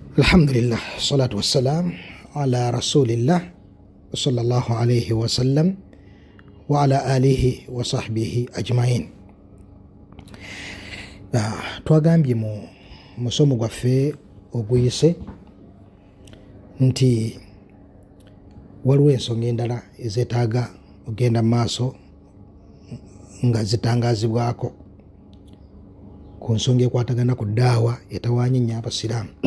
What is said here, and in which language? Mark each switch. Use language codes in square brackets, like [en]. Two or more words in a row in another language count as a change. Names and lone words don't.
[ar] الحمد لله، الصلاة والسلام على رسول الله صلى الله عليه وسلم وعلى آله وصحبه أجمعين. [lg] Twagambye mu musomo gwaffe oguyise nti waliwo ensonga endala ezeetaaga ogenda maaso nga zitangazibwako ku nsonga ekwatagana ku ddaawa etawaanya nnyo abasiraamu.